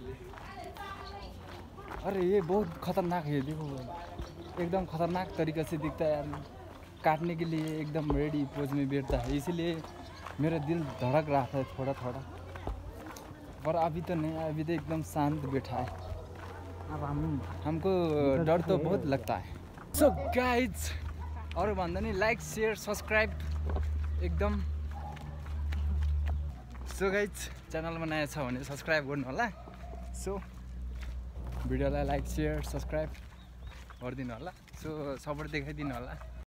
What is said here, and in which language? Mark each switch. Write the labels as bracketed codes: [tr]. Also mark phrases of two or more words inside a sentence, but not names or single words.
[hi] अरे ये बहुत खतरनाक है, देखो एकदम खतरनाक तरीके से दिखता है यार, काटने के लिए एकदम [en] ready pose [hi] में बैठता है, इसीलिए मेरा दिल धड़क रहा था थोड़ा, पर अभी तो नहीं, अभी तो एकदम शांत बैठा है। अब हमको डर तो बहुत लगता है। [en] So guys, [ne] और भन्दा नि [en] like share subscribe [ne] एकदम। [en] So guys, [ne] च्यानलमा नयाँ छ भने सब्सक्राइब गर्नु होला। सो भिडियोलाई [en] like share subscribe [ne] गरिदिनु होला। [en] so support [ne] देखाइदिनु होला।